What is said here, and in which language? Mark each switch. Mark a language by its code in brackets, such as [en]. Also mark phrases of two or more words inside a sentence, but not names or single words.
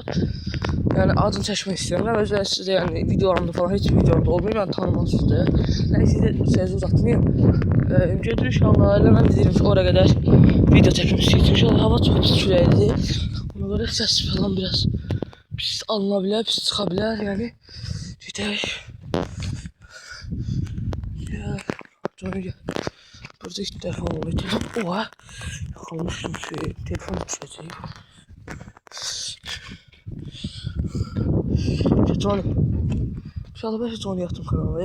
[az] Yəni adını çəkmək istəyirəm. Özə sizə yəni videolarımda falan heç videomda olmuyor, yəni tanımansızdır. Nəysə sizə sözü uzatmayayım. Gedirik inşallah. Elə mən deyirəm ki, oraya qədər video çəkmək istəyirəm. İnşallah hava çox pis küləklidir. Ona görə səs falan biraz pis alına bilər, pis çıxa bilər yəni. [tr] Gidelim. Gel. Sonra gel. Burada ilk telefon oluyor. Oha. Yakalamıştım şey. Telefon düşecek. Johnny. İnşallah ben Johnny yaptım kanala.